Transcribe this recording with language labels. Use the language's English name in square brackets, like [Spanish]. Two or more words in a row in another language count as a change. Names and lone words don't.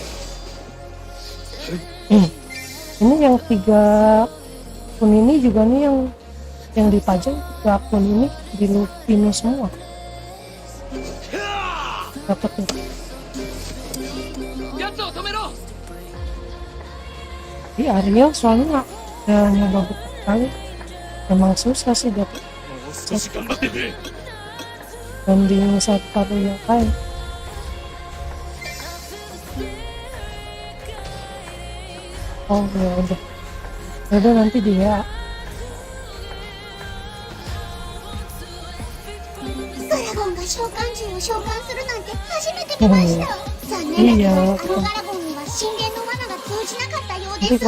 [Indonesian] ini yang 3 akun ini juga nih yang dipajang 3 akun ini di Lufinus semua dapat nih di Ariel soalnya nggak nyoba kali emang susah sih dapat [Japanese] もう少し頑張ってくれ。 [Indonesian] banding satu yang lain oh ya udah nanti dia [Japanese] ドラゴンが召喚獣を召喚するなんて初めて見ました。残念だけど、あのガラゴンには神殿の罠が通じなかったよう [Indonesian] nanti [Japanese] です。